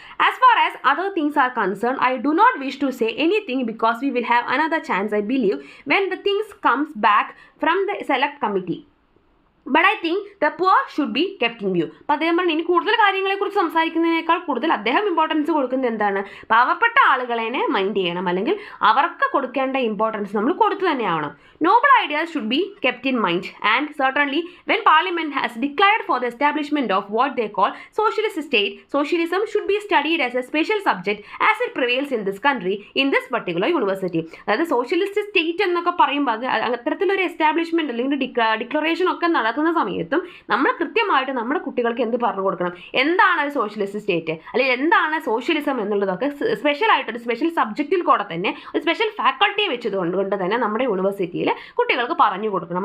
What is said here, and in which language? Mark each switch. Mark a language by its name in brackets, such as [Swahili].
[English] As far as other things are concerned, I do not wish to say anything because we will have another chance, I believe, when the things comes back from the select committee. But I think the poor should be kept in view. [Malayalam] അപ്പോൾ അദ്ദേഹം പറഞ്ഞു, ഇനി കൂടുതൽ കാര്യങ്ങളെക്കുറിച്ച് സംസാരിക്കുന്നതിനേക്കാൾ കൂടുതൽ അദ്ദേഹം importance കൊടുക്കുന്നത് എന്താണ്, പാവപ്പെട്ട ആളുകളെ മൈൻഡ് ചെയ്യണം, അല്ലെങ്കിൽ അവർക്ക് കൊടുക്കേണ്ട ഇമ്പോർട്ടൻസ് നമ്മൾ കൊടുത്തു തന്നെ ആവണം. [English] Noble ideas should be kept in mind, and certainly when Parliament has declared for the establishment of what they call socialist state, socialism should be studied as a special subject as it prevails in this country in this particular university. [Malayalam] അതായത് socialist state എന്നൊക്കെ പറയുമ്പോൾ അത് അത്തരത്തിലൊരു establishment അല്ലെങ്കിൽ declaration ഒക്കെ നടത്തുന്ന സമയത്തും നമ്മൾ കൃത്യമായിട്ട് നമ്മുടെ കുട്ടികൾക്ക് എന്ത് പറഞ്ഞു കൊടുക്കണം, എന്താണ് ഒരു സോഷ്യലിസ്റ്റ് സ്റ്റേറ്റ് അല്ലെങ്കിൽ എന്താണ് സോഷ്യലിസം എന്നുള്ളതൊക്കെ സ്പെഷ്യലായിട്ടൊരു സ്പെഷ്യൽ സബ്ജക്റ്റിൽ കൂടെ തന്നെ ഒരു സ്പെഷ്യൽ ഫാക്കൾട്ടിയെ വെച്ചതുകൊണ്ട് തന്നെ നമ്മുടെ യൂണിവേഴ്സിറ്റിയിൽ കുട്ടികൾക്ക് പറഞ്ഞു കൊടുക്കണം.